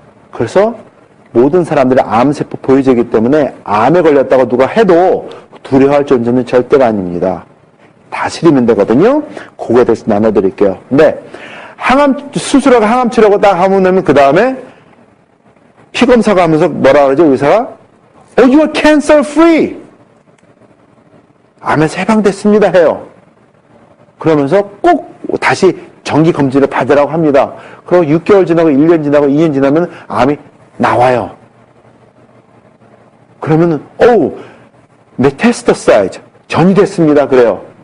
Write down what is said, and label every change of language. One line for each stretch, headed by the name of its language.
Korean: 그래서 모든 사람들이 암세포 보유자이기 때문에 암에 걸렸다고 누가 해도 두려워할 존재는 절대가 아닙니다. 다스리면 되거든요. 그거에 대해서 나눠드릴게요. 근데 수술하고 항암치료하고 딱 하고 나면 그 다음에 피검사가 하면서 뭐라 그러죠? 의사가
English: you are cancer free.
Korean: 암에서 해방됐습니다 해요. 그러면서 꼭 다시 정기 검진을 받으라고 합니다. 그리고 6개월 지나고 1년 지나고 2년 지나면 암이 나와요. 그러면은 메타스타사이즈 전이 됐습니다. 그래요.